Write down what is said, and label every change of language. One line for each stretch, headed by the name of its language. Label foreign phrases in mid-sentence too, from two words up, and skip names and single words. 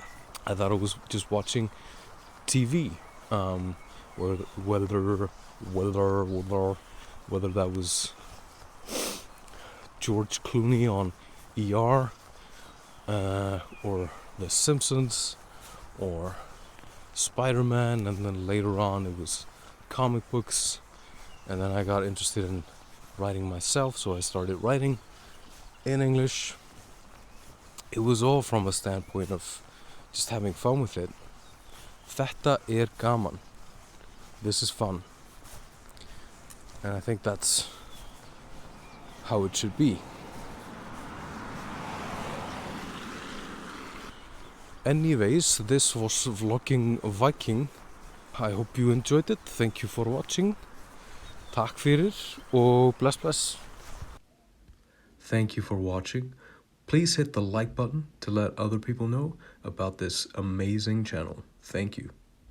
English: I thought I was just watching TV, whether that was George Clooney on ER, or The Simpsons, or Spider-Man, and then later on it was comic books, and then I got interested in writing myself, so I started writing in English. It was all from a standpoint of just having fun with it.
Icelandic: Þetta gaman.
English: This is fun. And I think that's how it should be. Anyways, this was vlogging Viking. I hope you enjoyed it. Thank you for watching.
Icelandic: Takk fyrir og bless.
English: Thank you for watching. Please hit the like button to let other people know about this amazing channel. Thank you.